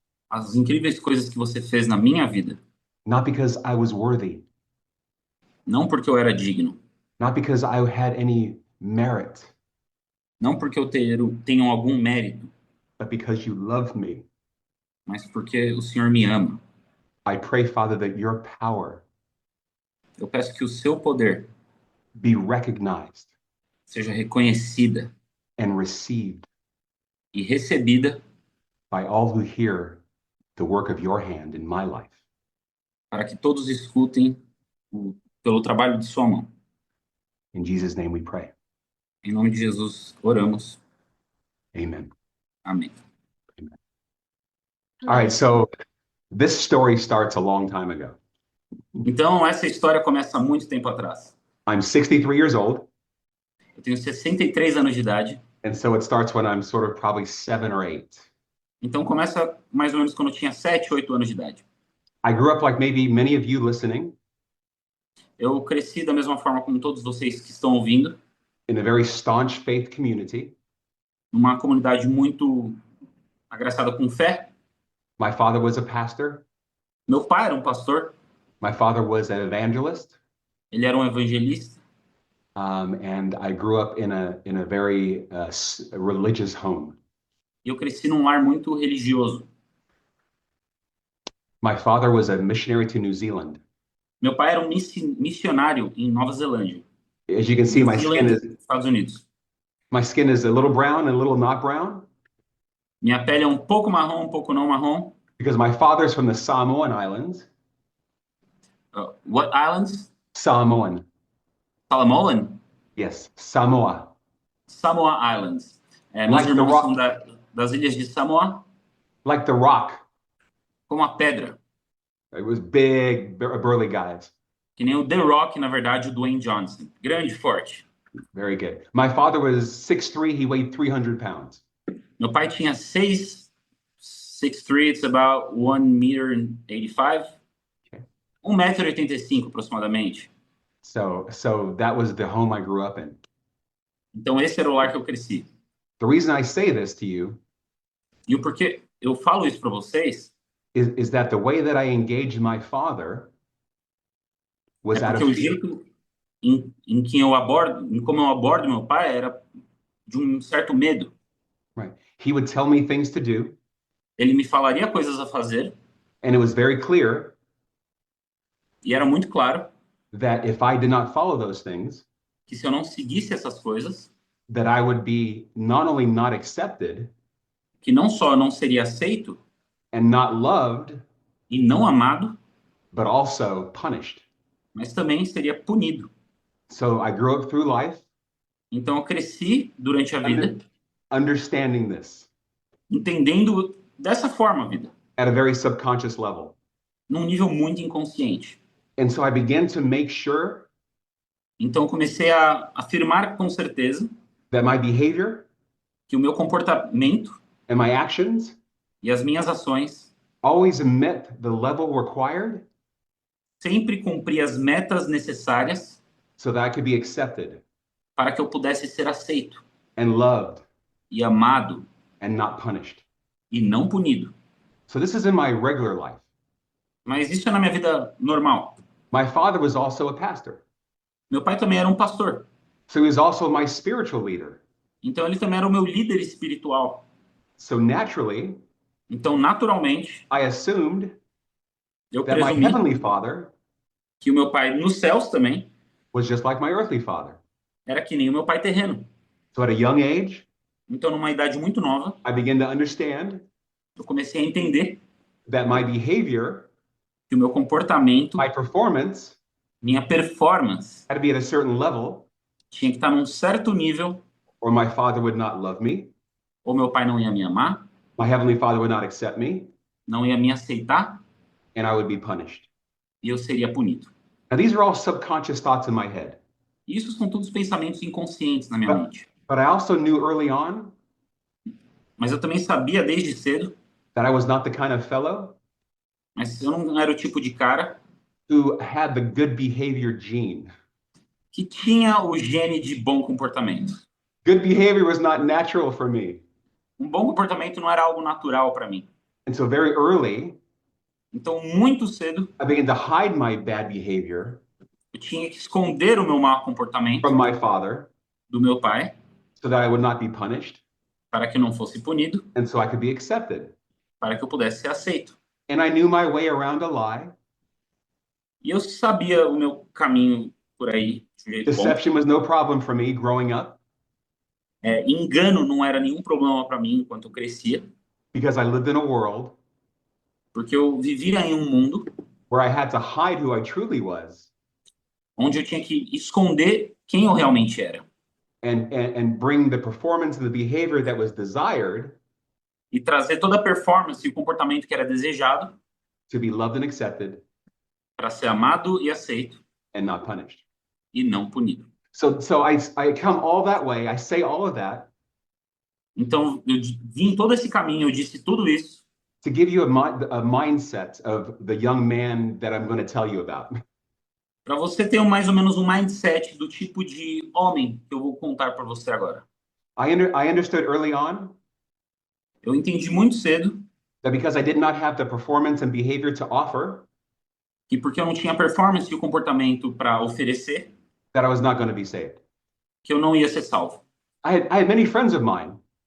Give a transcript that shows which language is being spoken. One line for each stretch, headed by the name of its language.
Portuguese: as incríveis coisas que você fez na minha vida,
English: not because I was worthy,
Portuguese: não porque eu era digno,
English: not because I had any merit,
Portuguese: não porque eu tenho algum mérito,
English: but because you loved me.
Portuguese: mas porque o Senhor me ama.
English: I pray, Father, that your power
Portuguese: Eu peço que o seu poder
English: be recognized
Portuguese: seja reconhecida
English: and received
Portuguese: e recebida
English: by all who hear the work of your hand in my life.
Portuguese: para que todos escutem pelo trabalho de sua mão.
English: In Jesus' name we pray.
Portuguese: Em nome de Jesus, oramos.
English: Amen.
Portuguese: Amém.
English: All right, so this story starts a long time ago.
Portuguese: Então, essa história começa há muito tempo atrás.
English: I'm 63 years old,
Portuguese: Eu tenho 63 anos de idade,
English: and so it starts when I'm sort of probably 7 or 8.
Portuguese: então começa mais ou menos quando eu tinha 7, 8 anos de idade.
English: I grew up like maybe many of you listening
Portuguese: Eu cresci da mesma forma como todos vocês que estão ouvindo,
English: in a very staunch faith community.
Portuguese: numa comunidade muito agraciada com fé.
English: My father was a pastor.
Portuguese: Meu pai era um pastor,
English: My father was an evangelist.
Portuguese: ele era um evangelista,
English: And I grew up in a very religious home.
Portuguese: e eu cresci num lar muito religioso.
English: My father was a missionary to New Zealand.
Portuguese: Meu pai era um missionário em Nova Zelândia,
English: As you can see,
Portuguese: New Zealand, Estados Unidos.
English: my skin is a little brown and a little not brown
Portuguese: Minha pele é um pouco marrom, um pouco não marrom.
English: because my father's from the Samoan Islands. What islands? Samoan. Salamoan? Yes, Samoa. Samoa Islands.
Portuguese: Meus
English: Like the
Portuguese: irmãos
English: rock.
Portuguese: são das ilhas de Samoa,
English: Like The Rock.
Portuguese: como a pedra,
English: It was big, burly guys.
Portuguese: que nem o The Rock, na verdade, o Dwayne Johnson. Grande, forte.
English: Very good. My father was 6'3", he weighed 300 pounds.
Portuguese: Meu pai tinha 6'3",
English: it's about 1,85 Okay.
Portuguese: 1,85 m aproximadamente.
English: So that was the home I grew up in.
Portuguese: Então esse era o lar que eu cresci.
English: The reason I say this to you
Portuguese: E o porquê eu falo isso para vocês
English: is that the way that I engaged my father was
Portuguese: é
English: out of
Portuguese: o
English: fear.
Portuguese: jeito em que eu abordo, em como eu abordo meu pai era de um certo medo.
English: Right. He would tell me things to do,
Portuguese: Ele me falaria coisas a fazer
English: and it was very clear
Portuguese: e era muito claro
English: that if I did not follow those things,
Portuguese: que se eu não seguisse essas coisas,
English: that I would be not only not accepted
Portuguese: que não só eu não seria aceito
English: and not loved,
Portuguese: e não amado,
English: but also punished.
Portuguese: mas também seria punido.
English: So I grew up through life
Portuguese: Então eu cresci durante a vida
English: understanding this
Portuguese: entendendo dessa forma a vida,
English: at a very subconscious level.
Portuguese: num nível muito inconsciente.
English: And so I began to make sure
Portuguese: Então eu comecei a afirmar com certeza
English: that my behavior
Portuguese: que o meu comportamento
English: and my actions
Portuguese: e as minhas ações
English: always met the level required
Portuguese: sempre cumpria as metas necessárias
English: so that I could be accepted
Portuguese: para que eu pudesse ser aceito
English: and loved
Portuguese: e amado
English: and not punished.
Portuguese: e não punido.
English: So this is in my regular life.
Portuguese: Mas isso é na minha vida normal.
English: My father was also a pastor.
Portuguese: Meu pai também era um pastor.
English: So he was also my spiritual leader.
Portuguese: Então ele também era o meu líder espiritual.
English: So naturally,
Portuguese: Então, naturalmente,
English: I assumed
Portuguese: eu
English: that my
Portuguese: presumi
English: heavenly father
Portuguese: que o meu pai nos céus também
English: was just like my earthly father.
Portuguese: era que nem o meu pai terreno.
English: So at a young age,
Portuguese: Então, numa idade muito nova,
English: I began to understand
Portuguese: eu comecei a entender
English: that my behavior,
Portuguese: que o meu comportamento,
English: my performance
Portuguese: minha performance,
English: had to be at a certain level
Portuguese: tinha que estar num certo nível,
English: or my father would not love me,
Portuguese: ou meu pai não ia me amar,
English: my heavenly father would not accept me,
Portuguese: não ia me aceitar
English: and I would be punished.
Portuguese: e eu seria punido.
English: Now, these are all subconscious thoughts in my head.
Portuguese: E isso são todos pensamentos inconscientes na minha mente.
English: But I also knew early on
Portuguese: Mas eu também sabia desde cedo,
English: that I was not the kind of fellow
Portuguese: mas eu não era o tipo de cara
English: who had the good behavior gene.
Portuguese: que tinha o gene de bom comportamento.
English: Good behavior was not natural for me.
Portuguese: Um bom comportamento não era algo natural para mim.
English: And so very early,
Portuguese: Então, muito cedo,
English: I began to hide my bad behavior
Portuguese: eu tinha que esconder o meu mau comportamento
English: from my father
Portuguese: do meu pai
English: so that I would not be punished
Portuguese: para que eu não fosse punido,
English: and so I could be accepted.
Portuguese: para que eu pudesse ser aceito.
English: And I knew my way around a lie.
Portuguese: E eu sabia o meu caminho por aí de um jeito bom.
English: Deception was no problem for me growing up
Portuguese: Engano não era nenhum problema para mim enquanto eu crescia,
English: because I lived in a world
Portuguese: porque eu vivia em um mundo
English: where I had to hide who I truly was
Portuguese: onde eu tinha que esconder quem eu realmente era
English: and bring the performance and the behavior that was desired
Portuguese: e trazer toda a performance e o comportamento que era desejado
English: to be loved and accepted
Portuguese: para ser amado e aceito
English: and not punished.
Portuguese: e não punido.
English: So I come all that way. I say all of that
Portuguese: Então, eu vim todo esse caminho, eu disse tudo isso
English: to give you a mindset of the young man that I'm going to tell you about.
Portuguese: para você ter mais ou menos um mindset do tipo de homem que eu vou contar para você agora.
English: I understood early on
Portuguese: Eu entendi muito cedo
English: that because I did not have the performance and behavior to offer,
Portuguese: que porque eu não tinha performance e o comportamento para oferecer,
English: that I was not going to be saved.
Portuguese: que eu não ia ser salvo.
English: I had many friends of mine.